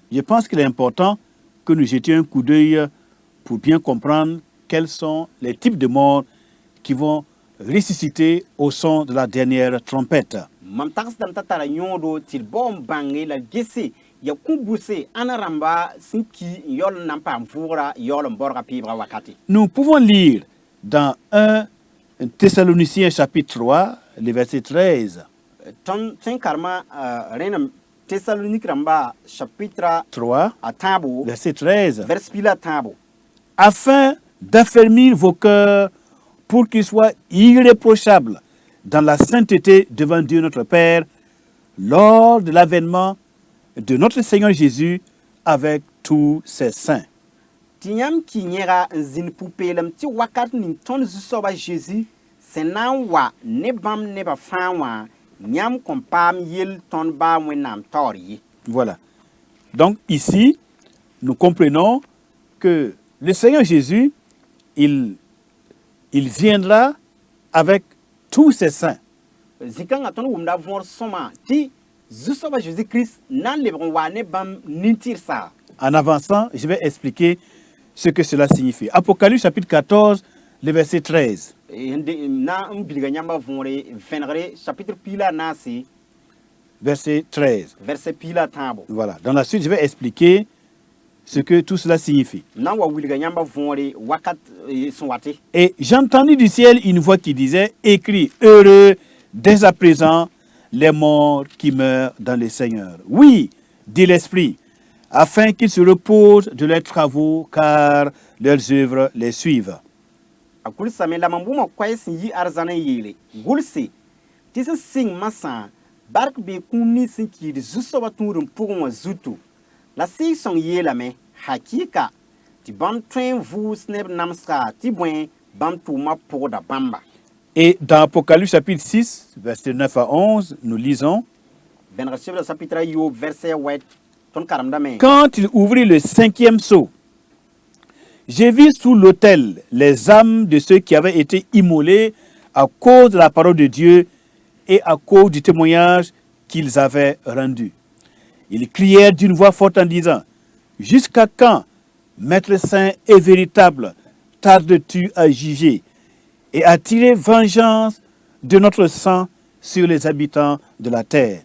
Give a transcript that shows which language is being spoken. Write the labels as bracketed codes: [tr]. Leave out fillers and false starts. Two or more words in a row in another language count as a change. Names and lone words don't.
[fr] Je pense qu'il est important que nous jetions un coup d'œil pour bien comprendre quels sont les types de morts qui vont ressusciter au son de la dernière trompette. [mos] Mam tagsdame t'a tara yõodo tɩ d bao n bãnge la gese ya kũ-buse ãna rãmba sẽn ki n yaool n na n paam vʋʋgra yaool n borga peebga wakate. [fr] Nous pouvons lire dans 1 Thessaloniciens chapitre 3, le verset 13. [mos] Tõnd sẽn karema rẽnem Thessalonique rãmba chapitre 3, a tãabo [fr] verset 13. [mos] vers pila a tãabo [fr] Afin d'affermir vos cœurs pour qu'ils soient irréprochables dans la sainteté devant Dieu notre Père lors de l'avènement de notre Seigneur Jésus avec tous ses saints. [mos] tɩ yãmb ki yẽga n zĩnd pu-peelem tɩ wakat ning tõnd zu-soaba Zeezi sẽn na n wa ne bãmb nebã fãa wã yãmb kõn paam yell tõnd baa Wẽnnaam taoor ye. [fr] Voilà. Donc ici, nous comprenons que le Seigneur Jésus, il viendra avec tous ses saints. [mos] Zikãngã tõnd wʋmda võor sõma tɩ zu-soaba Jésus-Christ na n lebg n wa ne bãmb nin-tɩrsa. [fr] En avançant, je vais expliquer ce que cela signifie. Apocalypse chapitre 14, le verset 13. [mos] Na n bilga yãmba võore vẽnegre chapitre piila naase [fr] Verset 13. [mos] verset piila a tãabo. [fr] Voilà. Dans la suite, je vais expliquer ce que tout cela signifie. [mos] Na n wa wilga yãmba võore wakat sẽn wate. [fr] Et j'entendis du ciel une voix qui disait, écrit, heureux dès à présent les morts qui meurent dans le Seigneur. Oui, dit l'Esprit, afin qu'ils se reposent de leurs travaux, car leurs œuvres les suivent. [mos] A gʋlsame la mam bʋmã koɛɛ sẽn yi arzãn n yeele gʋlse tɩ sẽn sɩng masã bark bee kũum nins sẽn kiid zu-soabã tũudum pʋgẽ wã zutu la sɩɩg-sõng yeelame hakɩɩka tɩ bãmb tõe n vʋʋs neb namsga tɩ bõe bãmb tʋʋmã pʋgda bãmba. [fr] Et dans Apocalypse chapitre 6, versets 9 à 11, nous lisons, [mos] Vẽneg chebla chapitre Yob verset 8 tõnd karemdame. [fr] quand il ouvrit le 5e sceau, j'ai vu sous l'autel les âmes de ceux qui avaient été immolés à cause de la parole de Dieu et à cause du témoignage qu'ils avaient rendu. Ils crièrent d'une voix forte en disant, « Jusqu'à quand, Maître saint et véritable, tardes-tu à juger et à tirer vengeance de notre sang sur les habitants de la terre ?»